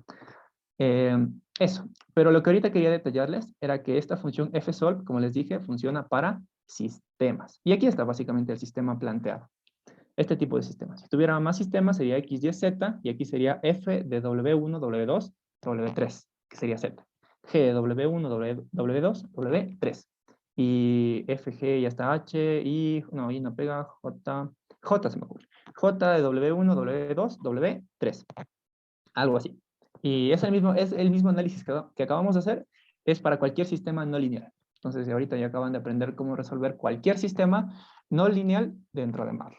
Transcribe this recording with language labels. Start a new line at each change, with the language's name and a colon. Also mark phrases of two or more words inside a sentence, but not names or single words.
Spanish: Eso. Pero lo que ahorita quería detallarles era que esta función fsolve, como les dije, funciona para sistemas. Y aquí está básicamente el sistema planteado. Este tipo de sistemas. Si tuviera más sistemas sería x, y, z, y aquí sería f de w1, w2, w3, que sería z. G de w1, w2, w3. Y f, g y hasta h, y no, y no pega, j se me ocurre. J de w1, w2, w3. Algo así. Y es el mismo análisis que acabamos de hacer, es para cualquier sistema no lineal. Entonces, ahorita ya acaban de aprender cómo resolver cualquier sistema no lineal dentro de MATLAB.